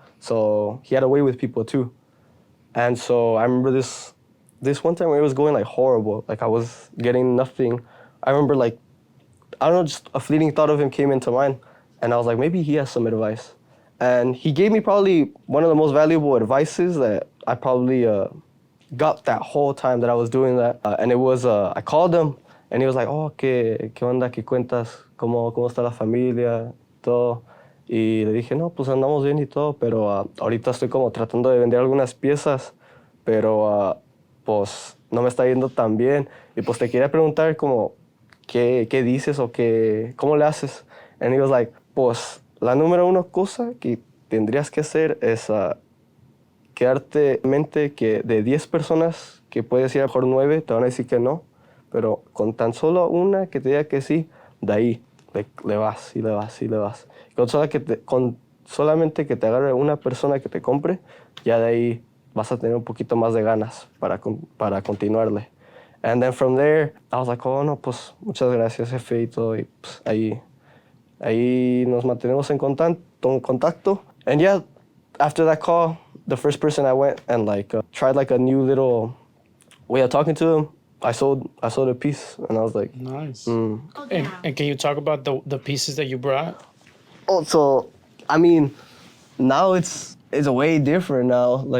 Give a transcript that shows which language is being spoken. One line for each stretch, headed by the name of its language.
English: So he had a way with people too. And so I remember this one time where it was going like horrible. Like I was getting nothing. I remember like, I don't know, just a fleeting thought of him came into mind, and I was like, maybe he has some advice. And he gave me probably one of the most valuable advices that I probably got that whole time that I was doing that. And it was, I called him, and he was like, oh,
Spanish: ¿qué onda, qué cuentas? ¿Cómo está la familia? Todo. Y le dije, no, pues andamos bien y todo, pero ahorita estoy como tratando de vender algunas piezas, pero pues no me está yendo tan bien. Y pues te quería preguntar como, ¿qué dices o cómo le haces?
English: And he was like,
Spanish: pues la número uno cosa que tendrías que hacer es quedarte en mente que de 10 personas que puedes ir a por 9 te van a decir que no, pero con tan solo una que te diga que sí, de ahí le vas y le vas y le vas. Con solamente que te agarre una persona que te compre, ya de ahí vas a tener un poquito más de ganas para continuarle.
English: And then from there, I was like, oh, no,
Spanish: pues muchas gracias, jefe, y todo. Y pues ahí nos mantenemos en contacto.
English: And yeah, after that call, the first person I went and tried a new little way of talking to him, I sold a piece, and I was like, Nice. Oh, yeah. And can you talk about the pieces that you brought? oh, so I mean, now it's way different now.